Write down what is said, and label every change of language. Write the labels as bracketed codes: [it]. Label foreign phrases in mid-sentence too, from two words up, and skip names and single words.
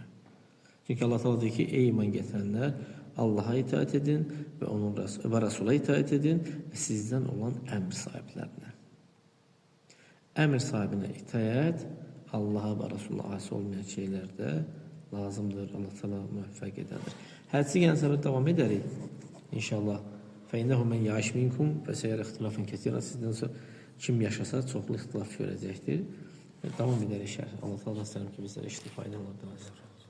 [az] Çünki Allah Teala deyir ki, ey iman gətirənlər, Allaha itaət edin və onun və Rəsula itaət edin və sizdən olan əmr sahiblərinə. Əmr sahibinə itaət Allaha və Rəsula asi olmayan şeylərdə lazımdır. Allah Teala müvəffəq edədir. Hədisi gələn səbəb davam edərik. İnşallah. [ar] فَاِنَّهُ مَنْ يَعِشْ مِنْكُمْ فَسَيَرَ اِخْتِلَافًا كَثِيرًا. [az] Sizdən sonra kim yaşasa çoxlu ixtilaf görəcəkdir. Davam edərik şərh. Allah Teala ki bizlərə iştifa edən Allah'tan azər.